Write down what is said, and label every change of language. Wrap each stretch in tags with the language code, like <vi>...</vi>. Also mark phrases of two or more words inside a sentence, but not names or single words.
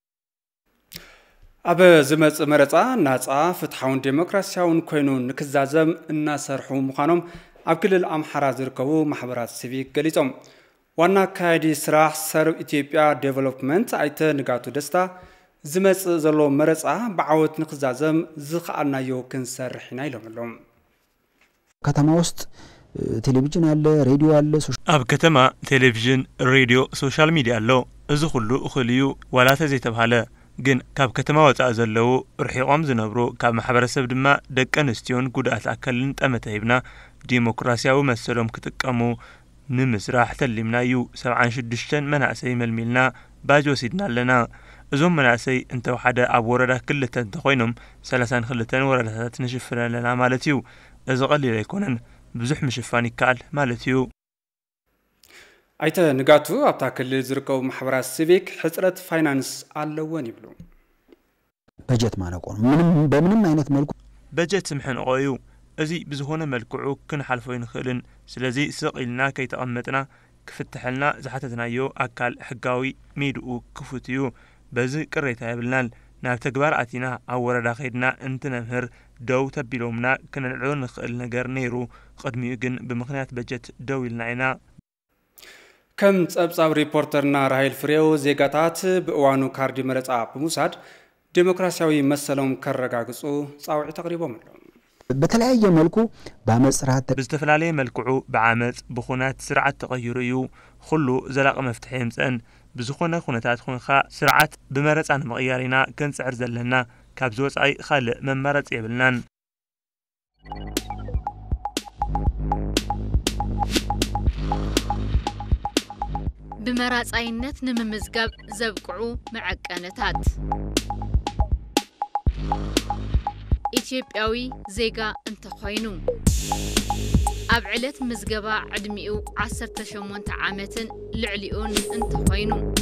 <ti>ኣብ ዝመጽ መረፃ ናጻ ፍትሓውን ዴሞክራሲያውን ኮይኑ ንክዛዘም እናሰርሑ ምዃኖም ኣብ ክልል ኣምሓራ ዝርከቡ ማሕበራት ሲቪክ ገሊጾም ዋና ካይዲ ስራሕ ሰርብ ኢትዮጵያ ዴቨሎፕመንት ኣይተ ንጋቱ ደስታ ዝመጽ ዘሎ መረፃ ብዓወት ንክዛዘም ዝኽኣልናዮ ክንሰርሕ ኢና ኢሎም ኣሎም</ti> <am>ከተማ ውስጥ ቴሌቪዥን አለ ሬዲዮ አለ</am> <ti>ኣብ ከተማ ቴሌቪዥን ሬዲዮ</ti> <en>social media</en> <ti>አለ እዚ ሁሉ እኽልዩ ዋላተ ዘይተባሃለ ግን ካብ ከተማ ወፃእ ዘለው ርሒቆም ዝነብሩ ካብ ማሕበረሰብ ድማ ደቀ ኣንስትዮን ጉድኣት ኣካልን ጠመተ ሂብና ዲሞክራሲያዊ መሰሎም ክጥቀሙ ንምስራሕ ተሊምና እዩ 76 መናእሰይ መልሚልና ባጅ ወሲድና ኣለና እዞም መናእሰይ እንተወሓደ ኣብ ወረዳ ክልተ እንተኾይኖም 32 ወረዳታት ንሽፍን ኣለና ማለት እዩ እዚ ቀሊል ኣይኮነን ብዙሕ ምሽፋን ይካል ማለት እዩ ኣይተ ንጋቱ ኣብታ ክልል ዝርከቡ ማሕበራት ሲቪክ ሕጽረት ፋይናንስ ኣለዎን ይብሉ</ti> <am>በጀት ማነቆ በምንም አይነት መልኩ</am> <ti>በጀት ምሕንቆ እዩ እዚ ብዝኾነ መልክዑ ክንሓልፎ ይንኽእልን ስለዚ ስቕኢልና ከይተቐመጥና ክፍትሐልና ዝሓተትናዮ ኣካል ሕጋዊ ሜድኡ ክፉት እዩ በዚ ቅሬታ የብልናል ናብ ተግባር ኣቲና ኣብ ወረዳ ኸይድና እንትነምህር ደው ተቢሎምና ክነልዕሎ ንኽእል ነገር ነይሩ ቅድሚኡ ግን ብምኽንያት በጀት ደው ኢልና ኢና ከም ጸብጻብ ሪፖርተርና ራሄል ፍሬው ዜጋታት ብእዋኑ ካርዲ መረፃ ብምውሳድ ዲሞክራሲያዊ መሰሎም ከረጋግጹ ጻውዒት ተቕሪቦም ኣለዉ</ti> <am>በተለያየ መልኩ በአመፅ ስርዓት</am> <ti>በዝተፈላለየ መልክዑ በአመፅ ብኹናት ስርዓት ተቐይሩ እዩ ኩሉ ዘላቂ መፍትሒ የምፅአን ብዝኾነ ኩነታት ኮንካ ስርዓት ብመረፃ ንምቕያር ኢና ክንፅዕር ዘለና ካብ ዝወፃኢ ካልእ መመረፂ የብልናን ብመራፃይነት ንምምዝጋብ ዘብቅዑ መዐቀነታት ኢትዮጵያዊ ዜጋ እንተኾይኑ ኣብ ዕለት ምዝገባ ዕድሚኡ 18 ዓመትን ልዕሊኡን እንተኾይኑ</ti>